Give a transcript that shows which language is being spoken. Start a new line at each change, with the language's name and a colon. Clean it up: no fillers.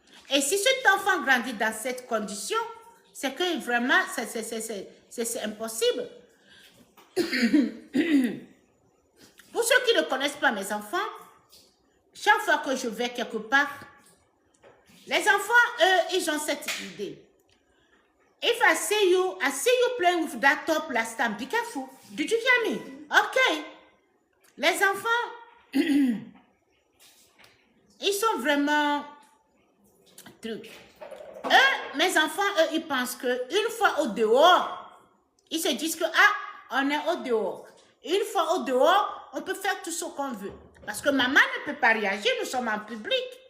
French: Et si cet enfant grandit dans cette condition, c'est que vraiment, c'est impossible. Pour ceux qui ne connaissent pas mes enfants, chaque fois que je vais quelque part, les enfants, eux, ils ont cette idée.
English: If I see you playing with that top last time, be careful. Did you hear me? Okay.
French: Les enfants, ils sont vraiment trucs. Eux, mes enfants, eux, ils pensent qu'une fois au dehors, ils se disent que, ah, on est au dehors. Une fois au dehors, on peut faire tout ce qu'on veut. Parce que maman ne peut pas réagir, nous sommes en public.